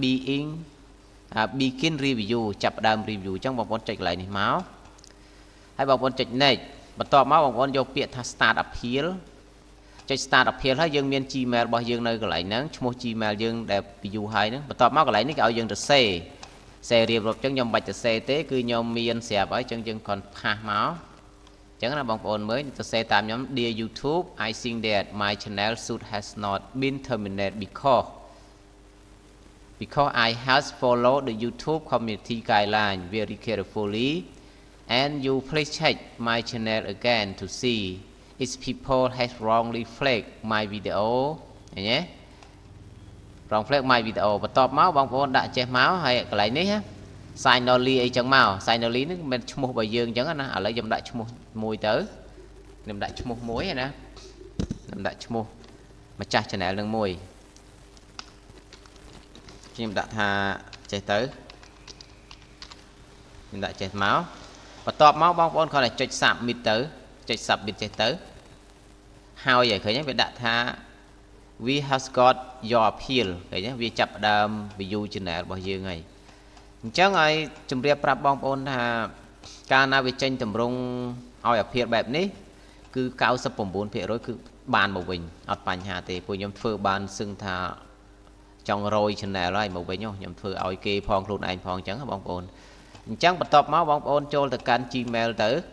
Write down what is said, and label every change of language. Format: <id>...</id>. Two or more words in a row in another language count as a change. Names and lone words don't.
<en>begin review</en> <km>ចាប់ផ្ដើម review អញ្ចឹងបងប្អូនចុចកន្លែងនេះមកហើយបងប្អូនចុច next បន្ទាប់មកបងប្អូនយកពាក្យថា start អាភៀលចុច start អាភៀលហើយយើងមាន Gmail របស់យើងនៅកន្លែងហ្នឹងឈ្មោះ Gmail យើងដែល view ហើយហ្នឹងបន្ទាប់មកកន្លែងនេះគេឲ្យយើងទៅ share រៀបរាប់អញ្ចឹងខ្ញុំមិនបាច់ទៅ share ទេគឺខ្ញុំមានស្រាប់ហើយអញ្ចឹងយើងគ្រាន់ផាសមកអញ្ចឹងណាបងប្អូនមើលទៅ share តាមខ្ញុំ</km> <en>Dear YouTube I think that my channel should has not been terminated because I has followed the YouTube community guideline very carefully and you please check my channel again to see if people has wrongly flagged my video</en> <km>ឃើញទេ</km> <en>wrong flag my video</en> <km>បន្ទាប់មកបងប្អូនដាក់ចេះមកហើយកន្លែងនេះ signally អីចឹងមក signally នេះមិនឈ្មោះរបស់យើងអញ្ចឹងណាឥឡូវខ្ញុំដាក់ឈ្មោះមួយទៅខ្ញុំដាក់ឈ្មោះមួយណាខ្ញុំដាក់ឈ្មោះម្ចាស់ channel នឹងមួយ ខ្ញុំដាក់ថាចេះទៅខ្ញុំដាក់ចេះមកបន្ទាប់មកបងប្អូនគ្រាន់តែចុច submit ទៅចុច submit ចេះទៅហើយឃើញវាដាក់ថា we</km> <en>has got your appeal</en> <km>ឃើញវាចាប់ផ្ដើម</km> <en>view channel</en> <km>របស់យើងហើយអញ្ចឹងឲ្យជម្រាបប្រាប់បងប្អូនថាកាលណាវាចេញតម្រង់ឲ្យអាភៀលបែបនេះគឺ 99% គឺបានមកវិញអត់បញ្ហាទេពួកខ្ញុំធ្វើបានសឹងថាចង់រយ channel ហើយមកវិញខ្ញុំធ្វើឲ្យគេផងខ្លួនឯងផងអញ្ចឹងបងប្អូនអញ្ចឹងបន្ទាប់មកបងប្អូនចូលទៅកាន់ Gmail ទៅ</km>